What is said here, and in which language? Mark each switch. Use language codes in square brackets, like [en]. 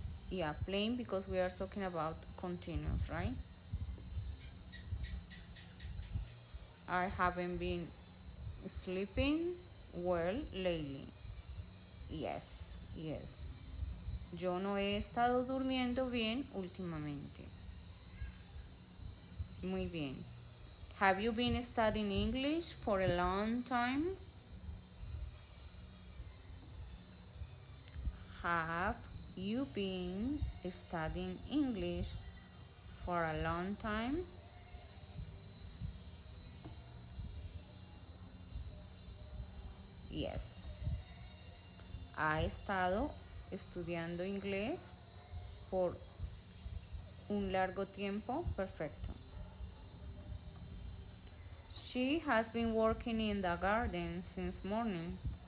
[en] Yeah, playing because we are talking about continuous, right? I haven't been sleeping well lately. Yes, yes. [es] Yo no he estado durmiendo bien últimamente. Muy bien. [en] Have you been studying English for a long time? Have you been studying English for a long time? Yes. [es] Ha estado estudiando inglés por un largo tiempo. Perfecto. [en] She has been working in the garden since morning.